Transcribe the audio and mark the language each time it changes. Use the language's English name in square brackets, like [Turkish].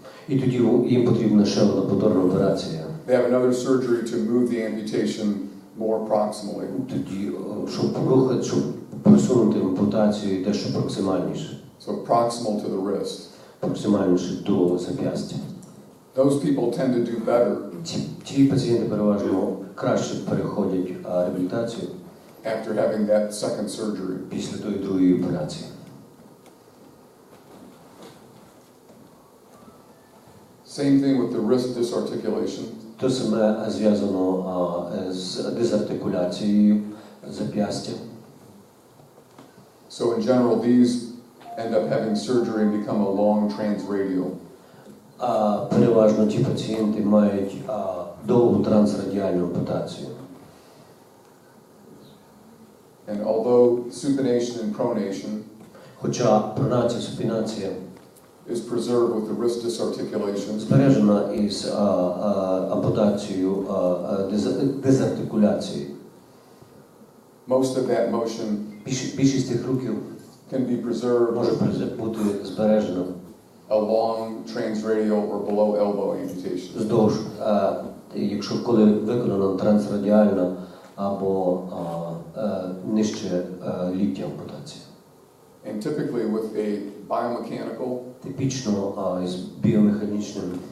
[Ukrainian] і тоді їм потрібна ще одна повторна операція. [English] They have another surgery to move the amputation more proximally. [Ukrainian] Тоді, щоб просунути ампутацію дещо проксимальніше. [English] So proximal to the wrist. [Ukrainian] Проксимальніше до зап'ястя. [English] Those people tend to do better [Ukrainian] Ті пацієнти переважно краще переходять реабілітацію [English] after having that second surgery. [Ukrainian] після тої другої операції. [English] Same thing with the wrist disarticulation. [Ukrainian] Те саме зв'язано з дезартикуляцією зап'ястя. [English] So in general, these end up having surgery and become a long transradial. [Ukrainian] Переважно ті пацієнти мають довгу трансрадіальну ампутацію. [English] And although supination and pronation [Ukrainian] Хоча пронація, супінація [English] is preserved with the wrist disarticulation, [Ukrainian] збережена із ампутацією дезартикуляції. [English] most of that motion [Ukrainian] Більшість тих рухів [English] can be preserved [Ukrainian] може бути збережена [English] a long transradial or below elbow amputation. [Ukrainian] здовж, якщо коли виконана трансрадіальна або нижче ліктя ампутація. [English] And typically with a biomechanical [Ukrainian] Типічно з біомеханічним